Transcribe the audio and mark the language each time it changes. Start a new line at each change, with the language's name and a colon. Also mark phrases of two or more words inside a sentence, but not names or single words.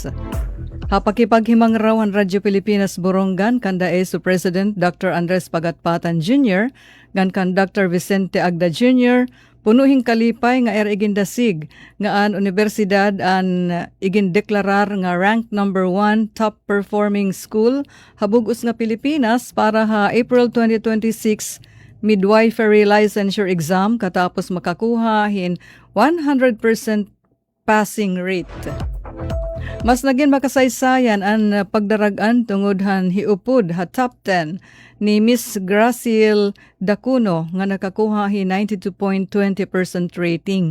Waray: Hapakipaghimang raw ang Radyo Pilipinas Borongan kanda ESO President Dr. Andres Pagatpatan Jr. ngan kan Dr. Vicente Agda Jr. punuhing kalipay nga igindasig nga an universidad an igindeklarar nga
English: ranked number 1 top performing school
Waray: habugos nga Pilipinas para ha April 2026
English: midwifery licensure exam
Waray: katapos makakuha hin 100%
English: passing rate.
Waray: Mas naging makasaysayan ang pagdaragan tungod han hiupod ha top 10 ni Miss Graciel Dacuno nga nakakuha hi 92.20% rating.